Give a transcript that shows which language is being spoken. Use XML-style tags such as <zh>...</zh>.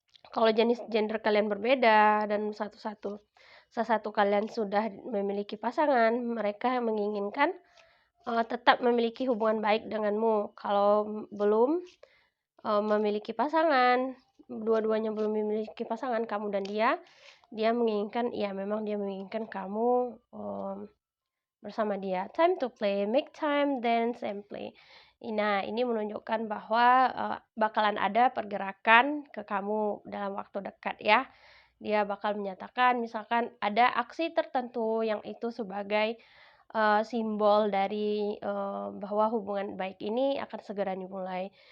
<id>Kalau jenis gender kalian berbeda dan satu kalian sudah memiliki pasangan, mereka menginginkan tetap memiliki hubungan baik denganmu. Kalau belum memiliki pasangan, dua-duanya belum memiliki pasangan, kamu dan dia menginginkan kamu bersama dia.</id> <en>Time to play, make time, dance and play.</en> <id>Nah, ini menunjukkan bahwa bakalan ada pergerakan ke kamu dalam waktu dekat ya. Dia bakal menyatakan misalkan ada aksi tertentu yang itu sebagai simbol dari bahwa hubungan baik ini akan segera dimulai.</id>